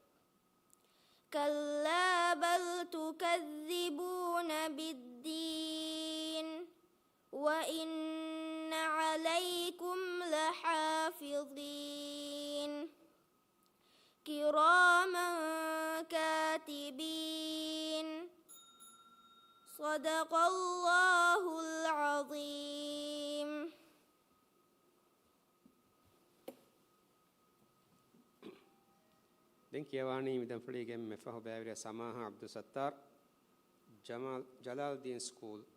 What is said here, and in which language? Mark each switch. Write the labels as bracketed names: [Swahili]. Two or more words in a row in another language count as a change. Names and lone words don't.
[Arabic] كلا بل تكذبون بالدين وإن عليكم لحافظين كراما كاتبين. صدق الله العظيم. [Divehi] Den kiyawani midan fulige me fahu bavira Samaha Abdul Sattar Jalaluddin School.